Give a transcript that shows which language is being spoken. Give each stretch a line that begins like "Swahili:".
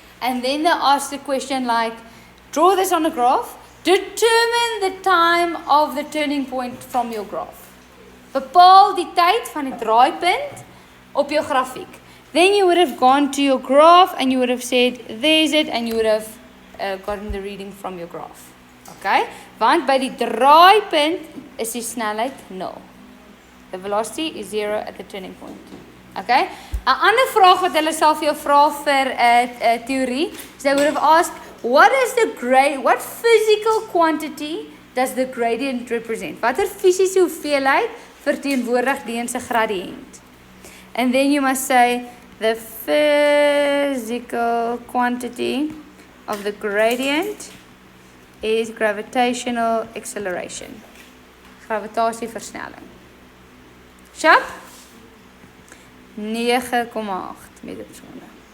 English: And then they asked the question like, draw this on a graph, determine the time of the turning point from your graph.
Afrikaans: Bepaal die tyd van die draaipunt op jou grafiek.
English: Then you would have gone to your graph and you would have said, there's it, and you would have gotten the reading from your graph. Okay?
Afrikaans: Want by die draaipunt is die snelheid 0.
English: The velocity is 0 at the turning point.
Afrikaans: Okay? 'n ander vraag wat hulle sal vir jou vra vir 'n teorie, is
English: they would have asked, what physical quantity does the gradient represent?
Afrikaans: Watter fisiese hoeveelheid verteenwoordig die een se gradiënt?
English: And then you must say the physical quantity of the gradient is gravitational acceleration.
Afrikaans: Gravitasieversnelling. Sharp? 9,8 meter per seconde.